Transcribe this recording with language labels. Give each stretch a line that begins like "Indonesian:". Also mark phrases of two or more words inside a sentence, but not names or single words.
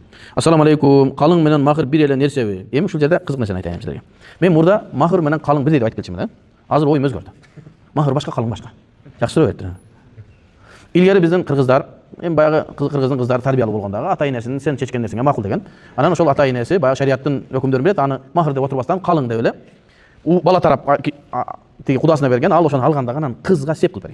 Arabic: السلام عليكم.
Kyrgyz: Калың менен махр бир эле нерсеби? Эми ушул жерде кызык нерсени айтайын силерге. Мен мурда mahır менен қалың бирдей деп айтып келчүмүн да. Азыр оюм өзгөрдү. Mahır башка, қалың башка. Жакшы сүрөт. Илгери биздин кыргыздар, эми баягы кыргыздын кыздары тарбиялуу болгондагы ата энесинин сен чечкен нерсеңе макул деген. Анан ошол ата энеси баягы шариаттын өкүмдөрүн берет, аны mahır деп отурбастан қалың деп эле бала тарап тиги кудасына берген, ал ошону алгандагы анан кызга сеп кылып берген.